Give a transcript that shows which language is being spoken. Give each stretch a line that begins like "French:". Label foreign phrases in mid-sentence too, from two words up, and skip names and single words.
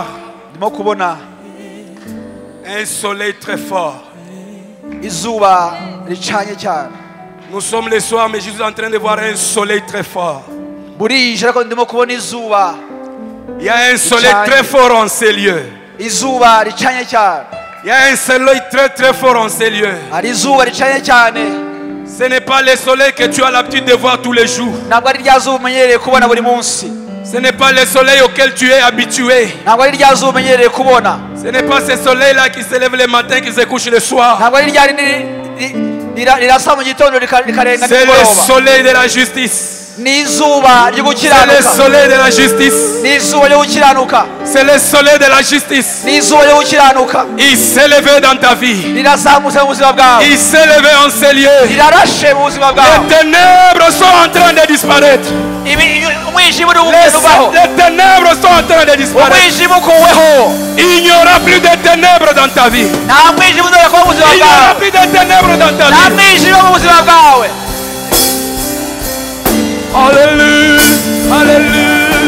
Kinyarwanda: ndimo kubona
French: un soleil très fort.
Kinyarwanda: izuba ricanye cyane.
French: Nous sommes le soir, mais je suis en train de voir un soleil très fort.
Kinyarwanda: burije ariko ndimo kubona izuba.
French: Il y a un soleil très fort en ces lieux.
Kinyarwanda: izuba ricanye cyane.
French: Il y a un soleil très très fort en ces lieux.
Kinyarwanda: hari izuba ricanye cyane.
French: Ce n'est pas le soleil que tu as l'habitude de voir tous les jours.
Kinyarwanda: ntabwo ari rya zuba umenyereye kubona buri munsi.
French: Ce n'est pas le soleil auquel tu es habitué.
Kinyarwanda: ntabwo ari rya zuba umenyereye kubona.
French: Ce n'est pas ce soleil-là qui se lève le matin, qui se couche le soir.
Kinyarwanda: ntabwo ari rya rindi rirasa mu gitondo rikarenga
French: C'est le
Kinyarwanda: nimugoroba.
French: soleil de la justice.
Kinyarwanda: ni izuba ryo
French: C'est le
Kinyarwanda: gukiranuka.
French: soleil de la justice.
Kinyarwanda: ni izuba ryo gukiranuka.
French: C'est le soleil de la justice.
Kinyarwanda: ni izuba ryo gukiranuka.
French: Il s'est levé dans ta vie.
Kinyarwanda: rirazamutse mu buzima bwawe.
French: Il s'est levé en ces lieux.
Kinyarwanda: rirarashe mu buzima bwawe.
French: Les ténèbres sont en train de disparaître.
Kinyarwanda: umwijima uri kuvaho.
French: Les ténèbres sont en train de disparaître.
Kinyarwanda: umwijima ukuweho.
French: Il n'y aura plus de ténèbres dans ta vie.
Kinyarwanda: nta mwijima uzongera kuba mu buzima
French: Il n'y aura
Kinyarwanda: bwawe.
French: plus de ténèbres dans ta
Kinyarwanda: nta
French: vie.
Kinyarwanda: mwijima mu buzima bwawe.
French: Alléluia. Alléluia.